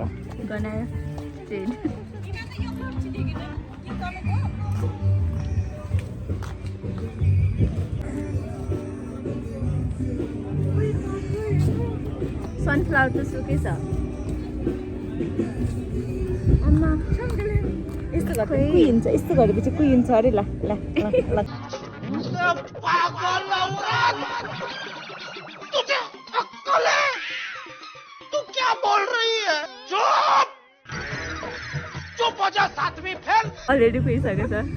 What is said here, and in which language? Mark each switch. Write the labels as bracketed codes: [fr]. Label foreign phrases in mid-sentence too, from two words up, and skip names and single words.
[ne] बनायो ट्रेन। सनफ्लावर त सुकेछ। आमा यस्तो गर्दा कुहिन्छ। यस्तो गरेपछि कुहिन्छ अरे। ल ल ल [hi] तू क्या बोल रही है? चुप चुप हो जा, 7वीं फेल। [ne] अलरेडी कुहिसकेछ।